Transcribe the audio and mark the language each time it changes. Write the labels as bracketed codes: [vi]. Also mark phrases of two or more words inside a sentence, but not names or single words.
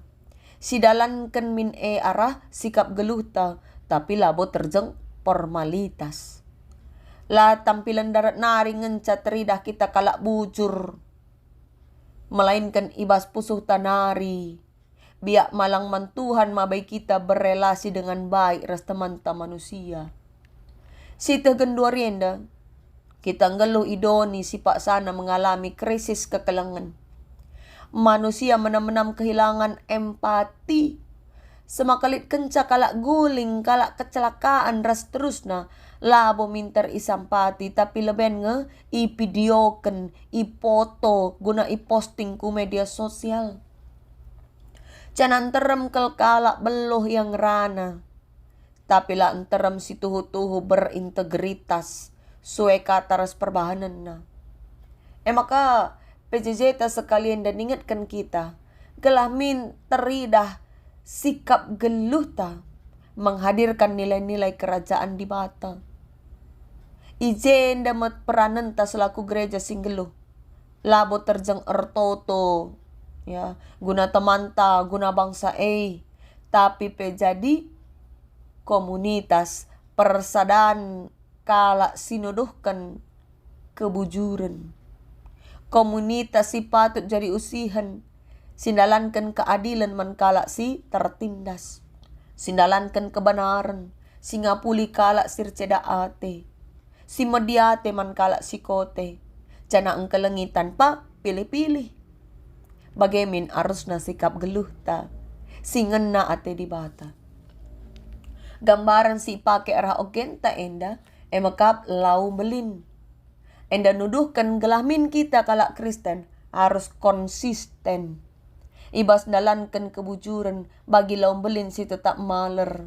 [btx] Si dalankan min arah sikap geluhta tapi labo terjeng formalitas. La tampilan darat nari ngenca teridah kita kalak bujur. Melainkan ibas pusuh tanari. Biak malang man Tuhan mabai kita berrelasi [id] dengan baik [btx] ras teman-teman manusia. Si tegenduarienda, kita ngeluh idoni si pak sana mengalami krisis kekelangan. [id] Manusia menam-menam kehilangan empati. [btx] Semakalit kenca kalak guling, kalak kecelakaan ras terusna. Labo minter isampati tapi leben ipideoken, ipoto guna iposting ku media sosial. Canan terem kalak beluh yang rana. Tapi lah terem si tuhu-tuhu berintegritas. Sue kataras perbahanan na. Maka PJJ sekalian dan ingatkan kita. Gelah min teridah sikap geluhta. [id] Menghadirkan nilai-nilai kerajaan di bata. [btx] Ijen damat peranan ta selaku gereja singgeluh. Labo terjeng ertoto. Ya, guna temanta, guna bangsa tapi jadi komunitas persadaan kala sinodohkan kebujuran. Komunitas si patut jadi usihan, sindalankan keadilan man kala si tertindas, sindalankan kebenaran, singapuli kala sirceda ate, si mediate man kala si kote, cana engkelengi [id] tanpa pilih-pilih. [btx] Bagaimana harus na sikap geluh ta. Singen na ate di bata. Gambaran si pake arah ogen ta enda. Makap lau belin. Enda nuduhkan gelamin kita kalak Kristen [id] harus konsisten. [btx] Ibas dalankan kebujuran bagi lau belin si tetap maler.